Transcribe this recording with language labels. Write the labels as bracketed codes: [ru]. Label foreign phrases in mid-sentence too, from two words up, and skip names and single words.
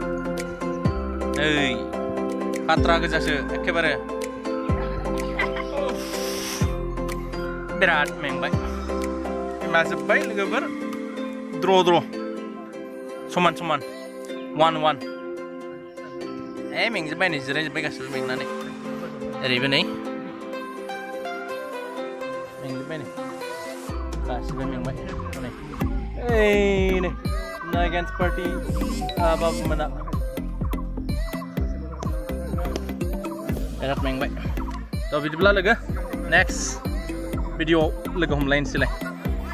[brx] खात्रा गोजासो एखेबारे बिराद मेंबाय माजोब्बाय लोगोफोर द्र' समान 1-1 मेंजोब्बाय नै जिरायजोब्बाय गासिबो मेंनानै ओरैबो नै मेंजोब्बाय नै गासिबो मेंबाय नै [en] against party [brx] babu mana बिराद मेंबाय थ' बिदिब्ला लोगो नेक्स्ट भिडिअ'आव लोगो हमलायनोसैलाय